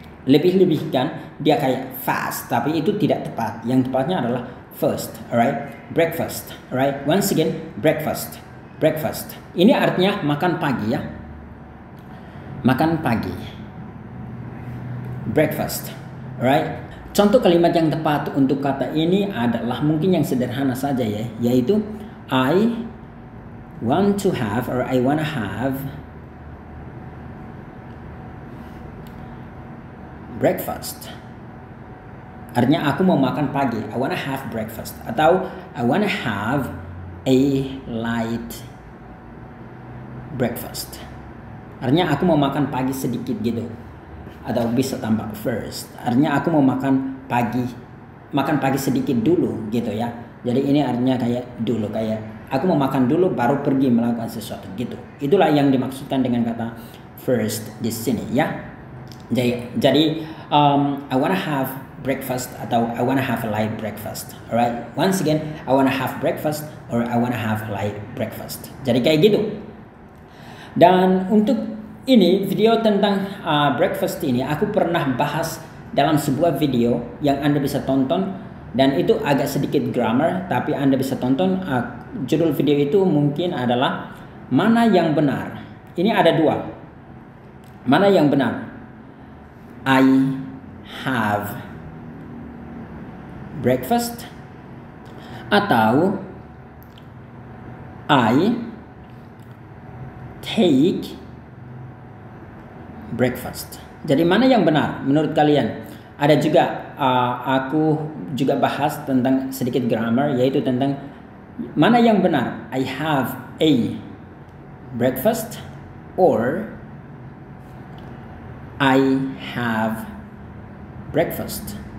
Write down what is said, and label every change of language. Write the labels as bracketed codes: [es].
[id] lebih-lebihkan, dia kayak fast, tapi itu tidak tepat. Yang tepatnya adalah first, alright? [en] Breakfast, alright? Once again, breakfast, breakfast. [id] Ini artinya makan pagi ya, makan pagi, breakfast, alright? Contoh kalimat yang tepat untuk kata ini adalah mungkin yang sederhana saja ya, yaitu [en] I want to have or I wanna have breakfast. [id] Artinya aku mau makan pagi, [en] I wanna have breakfast. [id] Atau [en] I wanna have a light breakfast. [id] Artinya aku mau makan pagi sedikit gitu. Atau bisa tambah first. Artinya aku mau makan pagi sedikit dulu gitu ya. Jadi ini artinya kayak dulu, kayak aku mau makan dulu baru pergi melakukan sesuatu gitu. Itulah yang dimaksudkan dengan kata first di sini ya. Jadi [en] I wanna have breakfast [id] atau [en] I wanna have a light breakfast. Alright, once again, I wanna have breakfast or I wanna have a light breakfast. [id] Jadi kayak gitu. Dan untuk ini video tentang breakfast ini aku pernah bahas dalam sebuah video yang Anda bisa tonton, dan itu agak sedikit grammar, tapi Anda bisa tonton. Judul video itu mungkin adalah mana yang benar. Ini ada dua. Mana yang benar? [en] I have breakfast [id] atau [en] I take breakfast. [id] Jadi mana yang benar menurut kalian? Ada juga aku juga bahas tentang sedikit grammar, yaitu tentang mana yang benar, [en] I have a breakfast or I have breakfast.